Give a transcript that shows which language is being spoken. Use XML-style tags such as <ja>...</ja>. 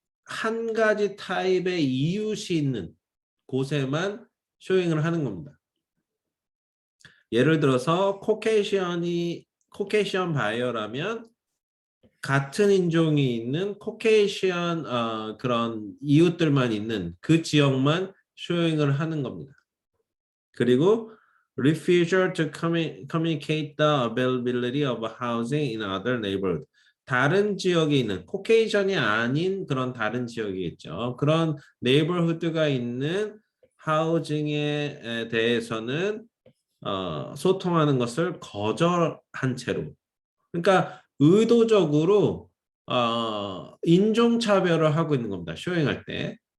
<ko>한 가지 타입의 이웃이 있는 곳에만 쇼잉을 하는 겁니다. 예를 들어서 코케이션 바이어라면 같은 인종이 있는 코케이션 그런 이웃들만 있는 그 지역만 쇼잉을 하는 겁니다. 그리고</ko> <en>refusal to communicate the availability of housing in other neighborhood.</en> <ko>다른 지역에 있는 코케이션이 아닌 그런 다른 지역이겠죠. 그런 네이버후드가 있는 하우징에 대해서는 소통하는 것을 거절한 채로. 그러니까 의도적으로 인종차별을 하고 있는 겁니다. 쇼잉할 때.</ko>